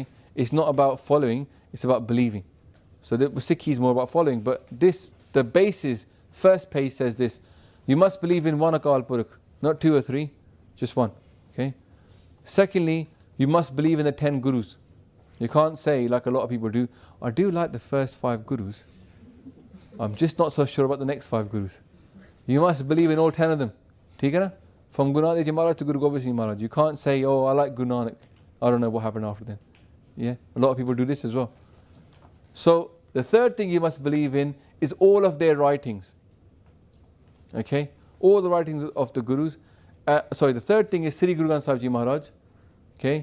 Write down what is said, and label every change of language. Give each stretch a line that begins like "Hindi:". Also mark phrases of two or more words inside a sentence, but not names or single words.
English: It's not about following, it's about believing. So the Sikhi is more about following, but the basis, first page says this: you must believe in one Akal Purkh, not 2 or 3, just one. Okay? Secondly, you must believe in the 10 gurus. You can't say, like a lot of people do, I do like the first 5 gurus. I'm just not so sure about the next 5 gurus. You must believe in all 10 of them.
Hindi: ठीक है ना?
English: From Guru Nanak Ji Maharaj to Guru Gobind Singh Maharaj. You can't say, oh, I like Guru Nanak. I don't know what happened after then. Yeah? A lot of people do this as well. So, the third thing you must believe in is all of their writings. Okay? All the writings of the Gurus. The third thing is Sri Guru Granth Sahib Ji Maharaj. Okay?